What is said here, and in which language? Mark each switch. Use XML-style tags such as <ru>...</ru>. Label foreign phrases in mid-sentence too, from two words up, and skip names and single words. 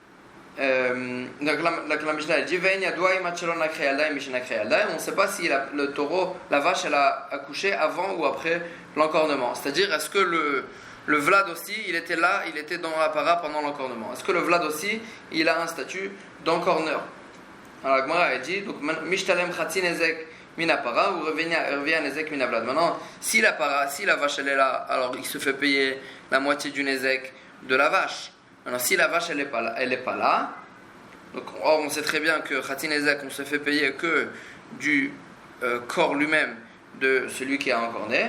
<fr>Donc la Mishnah elle dit on ne sait pas si le taureau, la vache elle a accouché avant ou après l'encornement. C'est-à-dire est-ce que le vlad aussi il était là, il était dans la para pendant l'encornement. Est-ce que le vlad aussi il a un statut d'encorneur? Alors la Gemara elle dit donc</fr> <he>משתלם חצי נזק מן הפרה</he> <fr>ou revient</fr> <he>נזק מן הוולד.</he> <fr>Maintenant si la vache elle est là, alors il se fait payer la moitié du nezek de la vache. Maintenant, si la vache elle est pas là, donc on sait très bien que</fr> <he>חצי נזק</he> <fr>on se fait payer que du corps lui-même de celui qui a encorné.</fr>